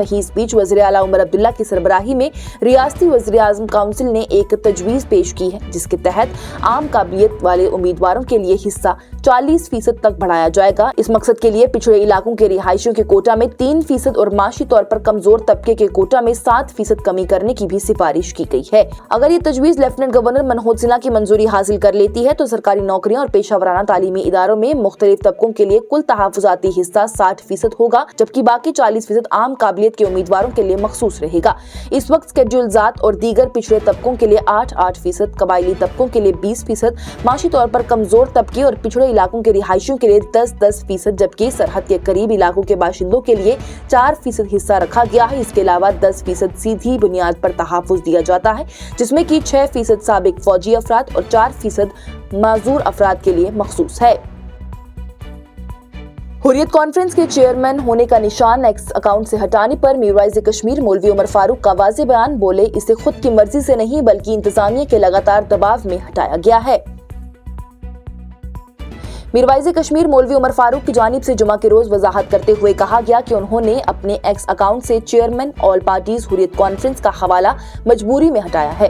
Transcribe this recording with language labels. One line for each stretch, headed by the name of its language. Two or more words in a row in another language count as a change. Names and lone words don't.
Urdu: وہیں اس بیچ وزیر اعلیٰ عمر عبداللہ کی سربراہی میں ریاستی وزیر اعظم کونسل نے ایک تجویز پیش کی ہے جس کے تحت عام قابلیت والے امیدواروں کے لیے حصہ 40% تک بڑھایا جائے گا۔ اس مقصد کے لیے پچھڑے علاقوں کے رہائشیوں کے کوٹا میں 3% اور معاشی طور پر کمزور طبقے کے کوٹا میں 7% کمی کرنے کی بھی سفارش کی گئی ہے۔ اگر یہ تجویز لیفٹیننٹ گورنر منہوج سنہا کی منظوری حاصل کر لیتی ہے تو سرکاری نوکریاں اور پیشہ ورانہ تعلیمی اداروں میں مختلف طبقوں کے لیے کل تحفظاتی حصہ 60% ہوگا، جبکہ باقی 40% عام قابلیت کے امیدواروں کے لیے مخصوص رہے گا۔ اس وقت شیڈول ذات اور دیگر پچھڑے طبقوں کے لیے 8%، قبائلی طبقوں کے لیے 20%، معاشی طور پر کمزور طبقے اور پچھڑے علاقوں کے رہائشیوں کے لیے 10%، جبکہ سرحد کے قریب علاقوں کے باشندوں کے لیے 4% حصہ رکھا گیا ہے۔ اس کے علاوہ 10% سیدھی بنیاد پر تحفظ دیا جاتا ہے، جس میں کہ 6% سابق فوجی افراد اور 4% معذور افراد کے لیے مخصوص ہے۔ حریت کانفرنس کے چیئرمین ہونے کا نشان ایکس اکاؤنٹ سے ہٹانے پر میرواعظ کشمیر مولوی عمر فاروق کا واضح بیان. بولے، اسے خود کی مرضی سے نہیں بلکہ انتظامیہ کے لگاتار دباؤ میں ہٹایا گیا ہے. میرواعظ کشمیر مولوی عمر فاروق کی جانب سے جمعہ کے روز وضاحت کرتے ہوئے کہا گیا کہ انہوں نے اپنے ایکس اکاؤنٹ سے چیئرمین آل پارٹیز حریت کانفرنس کا حوالہ مجبوری میں ہٹایا ہے.